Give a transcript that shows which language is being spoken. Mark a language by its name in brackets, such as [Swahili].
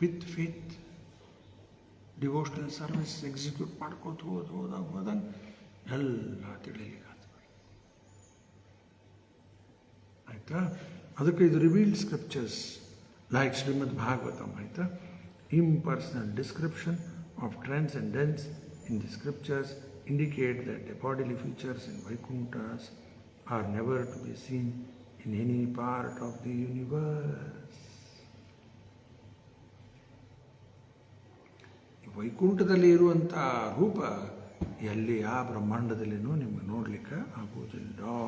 [English] with faith devotional service [Kannada] execute ಮಾಡ್ಕೋತ ಹೋದಂಗೆ ಎಲ್ಲ ತಿಳಿಲಿಕ್ಕೆ ಆಯ್ತಾ. ಅದಕ್ಕೆ ಇದು [English] revealed scriptures like [Kannada] ಶ್ರೀಮದ್ ಭಾಗವತಂ ಆಯ್ತಾ. [English] Impersonal description of transcendence in the scriptures indicate that the bodily features in Vaikunthas are never to be seen in any part of the universe. [Kannada] ವೈಕುಂಠದಲ್ಲಿ ಇರುವಂಥ ರೂಪ ಎಲ್ಲಿ ಆ ಬ್ರಹ್ಮಾಂಡದಲ್ಲಿನೂ ನಿಮಗೆ ನೋಡಲಿಕ್ಕೆ ಆಗುವುದಿಲ್ಲ.